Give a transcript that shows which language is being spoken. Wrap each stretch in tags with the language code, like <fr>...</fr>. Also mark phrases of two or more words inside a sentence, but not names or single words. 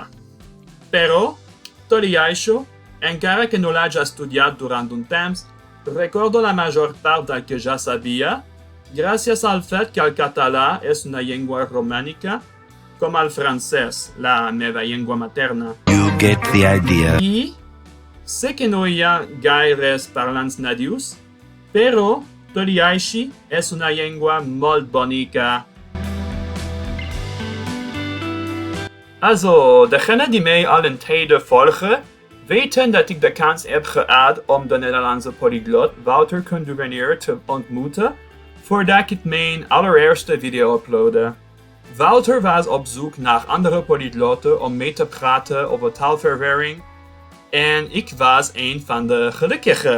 <ca>Però, tot i això, encara que no l'haig estudiat durant un temps, recordo la major part del que ja sabia, gràcies al fet que el català és una llengua romànica, com el francès, la meva llengua materna.</ca> <en>You get the idea.</en> <ca>I sé que no hi ha gaires parlants nadius, però, tot i així, és una llengua molt bonica.</ca> <nl>Also, degene die mij al een tijd volgen, weten dat ik de kans heb gehad om de Nederlandse polyglot Wouter Kunduvenier te ontmoeten, voordat ik mijn allereerste video uploadde. Wouter was op zoek naar andere polyglotten om mee te praten over taalverwerring en ik was een van de gelukkigen.</nl>